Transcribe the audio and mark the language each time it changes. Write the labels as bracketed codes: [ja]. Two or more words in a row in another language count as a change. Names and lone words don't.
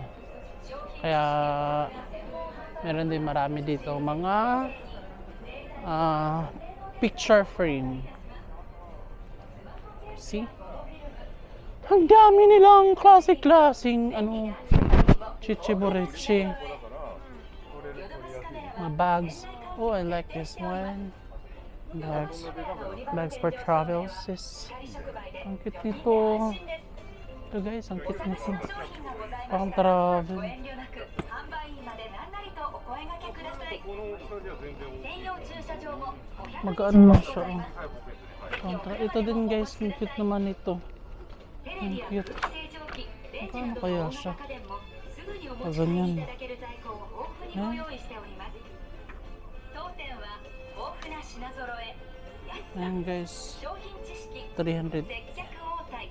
[tl] Kaya meron din marami dito mga [en] picture frame. See? [tl] Ang dami nilang klaseng ano, chichiburichi. [en] Mga bags. Oh, I like this one. Bags for travels. [tl] Ang cute nito. Ito guys, ang cute nito. Pang travel. [ja] 遠慮なく販売員まで何なりとお声掛けください。専用駐車場も500 [tl] Magkaano lang siya. Ito din guys, ang cute naman ito. [ja] テレビや空気清浄機、電池などの大型家電もすぐにお持ち帰りいただける在庫を豊富にご用意しております。当店は豊富な品揃え、安さ、 [tl] Ayan guys, [ja] 商品知識、 300, 接客応対、